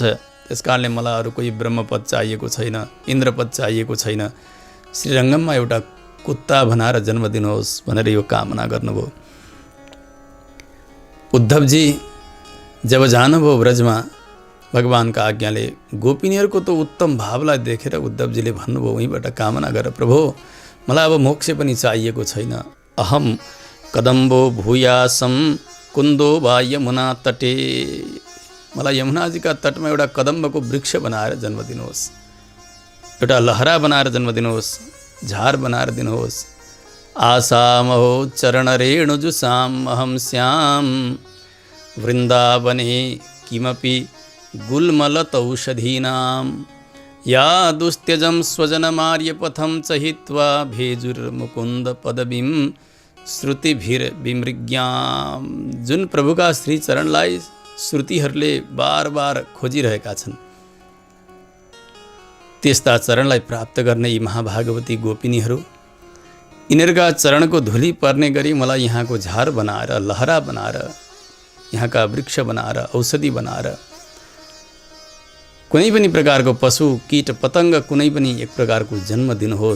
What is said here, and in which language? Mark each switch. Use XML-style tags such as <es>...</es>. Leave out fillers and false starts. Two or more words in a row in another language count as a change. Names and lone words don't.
<ne>त्यस कारणले मलाई अरू कोही ब्रह्मपद चाहिएको छैन, इन्द्रपद चाहिएको छैन, श्रीरङ्गममा एउटा कुत्ता बनाएर जन्म दिनुहोस् भनेर यो कामना गर्नुभयो। उद्धवजी जब जानुभयो ब्रजमा भगवानका आज्ञाले, गोपिनीहरूको त उत्तम भावलाई देखेर उद्धवजीले भन्नुभयो, उहीँबाट कामना गर प्रभु, मलाई अब मोक्ष पनि चाहिएको छैन।</ne> <sa>अहम कदम्बो भूयासम कुन्दो वा यमुना तटे।</sa> <ne>मलाई यमुनाजीका तटमा एउटा कदम्बको वृक्ष बनाएर जन्म दिनुहोस्, एउटा लहरा बनाएर जन्म दिनुहोस्, झार बनाएर दिनुहोस्।</ne> <sa>आसामहो चरण रेणुजुसाम अहम श्याम वृन्दावने किमपि गुल्मलतौषधीनां या दुस्त्यजं स्वजनमार्यपथं च हित्वा भेजुर्मुकुन्द पदवीं श्रुतिभिर्विमृग्यां।</sa> <ne>जुन प्रभुका श्री चरणलाई श्रुतिहरूले बार बार खोजिरहेका छन्, त्यस्ता चरणलाई प्राप्त गर्ने यी महाभागवती गोपिनीहरू, यिनीहरूका चरणको धुली पर्ने गरी मलाई यहाँको झार बनाएर, लहरा बनाएर, यहाँका वृक्ष बनाएर, औषधि बनाएर, कुनै पनि प्रकारको पशु कीट पतङ्ग कुनै पनि एक प्रकारको जन्म दिनुहोस्।</ne>